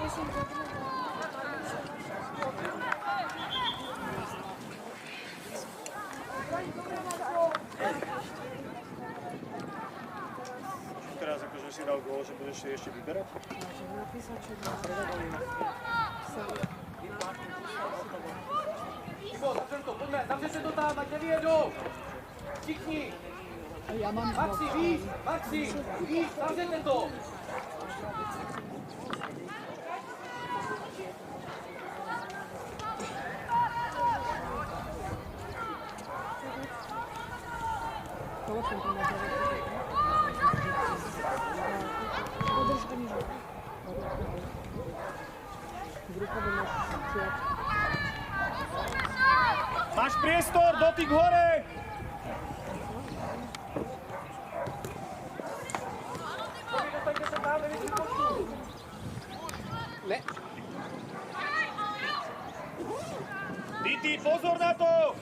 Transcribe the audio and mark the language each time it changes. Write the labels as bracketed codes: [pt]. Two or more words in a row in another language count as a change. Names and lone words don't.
[sk] Teraz akože si dal gól, že budeš si ešte vyberať? [cs] Zavřete to tam, ať nevyjedou! Všichni! [sk] A ja mám [cs] Maxi, víš, zavřete to! [sk] telefon tam na Podrž to nižej. Máš priestor, dotyk hore! Titi, pozor na to!